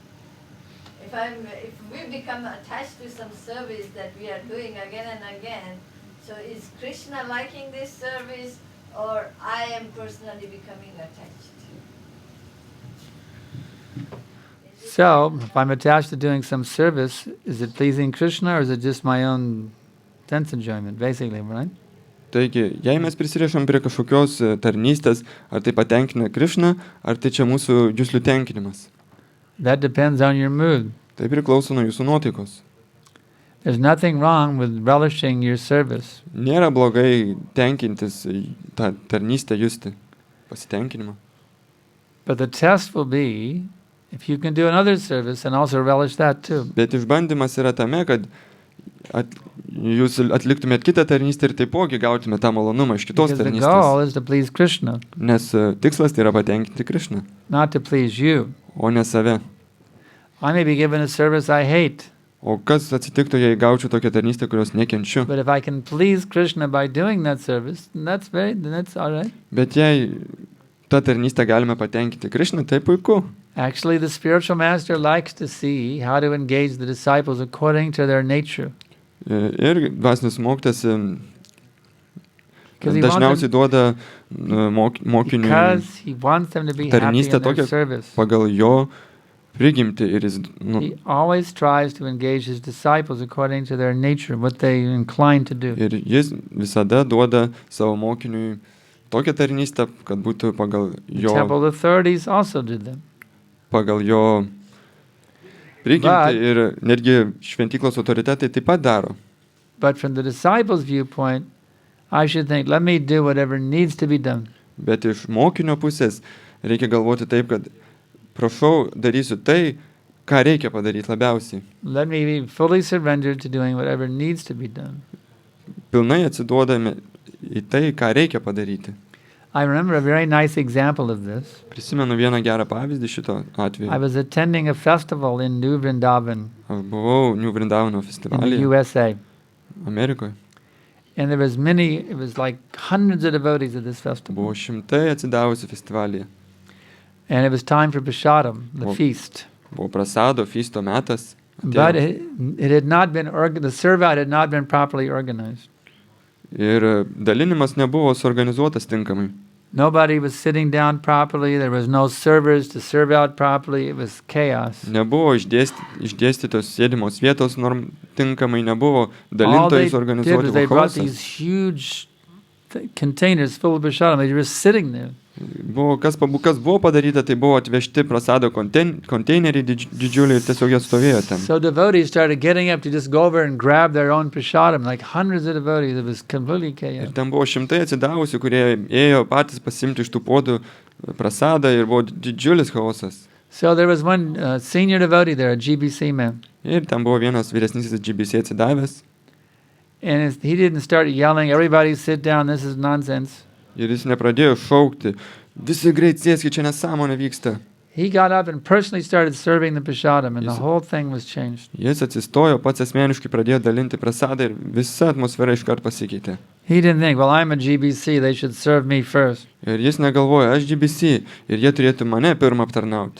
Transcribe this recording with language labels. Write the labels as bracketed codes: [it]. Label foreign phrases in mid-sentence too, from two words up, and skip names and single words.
[en] If we become attached to some service that we are doing again and again, so is Krishna liking this service or I am personally becoming attached? So, if I'm attached to doing some service, is it pleasing Krishna or is it just my own sense enjoyment, basically, right? [lt] Taigi, jei mes prisirišam prie kažkokios tarnystės, ar tai patenkina Krishną, ar tai čia mūsų juslių tenkinimas. [en] That depends on your mood. [lt] Tai priklauso nuo jūsų nuotaikos. [en] There's nothing wrong with relishing your service. [lt] Nėra blogai tenkintis tą tarnystę justi, pasitenkinimą. [en] But the test will be if you can do another service and also relish that too. [lt] Bet išbandymas yra tame, kad jūs atliktumėt kitą tarnystę ir taipogi gautumėt tą malonumą iš kitos [en] Because the [lt] tarnystės. [en] goal is to please Krishna, [lt] Nes tikslas tai yra patenkinti Krishną, [en] not to please you. [lt] o ne save. [en] I may be given a service I hate, [lt] O kas atsitiktų, jei gaučiau tokią tarnystę, kurios nekenčiu? [en] but if I can please Krishna by doing that service, then that's all right. [lt] Bet jei tą tarnystę galime patenkinti Krishną, tai puiku. [en] Actually, the spiritual master likes to see how to engage the disciples according to their nature. [lt] Ir dvasinis mokytas [en] 'Cause he [lt] dažniausiai [en] wants [lt] duoda mokiniui [en] Because he wants them to be happy [lt] tarnystę [en] in their [lt] tokią [en] service. [lt] pagal jo prigimtį ir jis [en] He always tries to engage his disciples according to their nature, what they incline to do. [lt] ir jis visada duoda savo mokiniui tokią tarnystę, kad būtų pagal [en] The temple authorities also did them. [lt] pagal jo prigimtį ir netgi šventyklos autoritetai taip pat daro. [en] But from the disciples' viewpoint, I should think, let me do whatever needs to be done. [lt] Bet iš mokinio pusės reikia galvoti taip, kad prašau, darysiu tai, ką reikia padaryti labiausiai. [en] Let me be fully surrendered to doing whatever needs to be done. [lt] Pilnai atsiduodame į tai, ką reikia padaryti. [en] I remember a very nice example of this. [lt] Prisimenu vieną gerą pavyzdį šito [en] I [lt] atveju. [en] was attending a festival in New Vrindavan [lt] Aš buvau New Vrindavano [en] in the [lt] festivalyje [en] USA. [lt] Amerikoje. [en] And there was it was like hundreds of devotees at this festival. Buvo šimtai atsidavusių festivalyje. And it was time for Prashadam, the Oh. feast. [lt] Buvo prasado, feasto metas. [en] But [lt] Atėjo. [en] it had not been, the serve-out had not been properly organized. [lt] Ir dalinimas nebuvo suorganizuotas tinkamai. [en] Nobody was sitting down properly. There was no servers to serve out properly. It was chaos. [lt] Nebuvo išdėstytos sėdimos vietos tinkamai, nebuvo [en] All they [lt] dalintojai [en] did was [lt] suorganizuoti, [en] they [lt] buvo [en] brought [lt] chaosas. [en] these huge containers full of prashadam. They were sitting there. [lt] Buvo, kas buvo padaryta, tai buvo atvežti prasado konteineriai didžiuliai ir tiesiog jie stovėjo ten. [en] So devotees started getting up to just go over and grab their own prashadam, like hundreds of devotees. It was completely chaos. [lt] Ir ten buvo šimtai atsidavusių, kurie ėjo patys pasimti iš tų podų prasadą ir buvo didžiulis chaosas. [en] So there was one senior devotee there, a GBC man. [lt] Ir ten buvo vienas vyresnysis GBC atsidavęs. [en] And he didn't start yelling, everybody sit down, this is nonsense. [lt] Ir jis nepradėjo šaukti, visi greit sėskit, čia nesąmonė vyksta. [en] He got up and personally started serving the prasadam, and the Yes. whole thing was changed. [lt] Jis atsistojo, pats asmeniškai pradėjo dalinti prasadą ir visa atmosfera iškart pasikeitė. [en] He didn't think, well, I'm a GBC, they should serve me first. [lt] Ir jis negalvoja, aš GBC ir jie turėtų mane pirmą aptarnauti.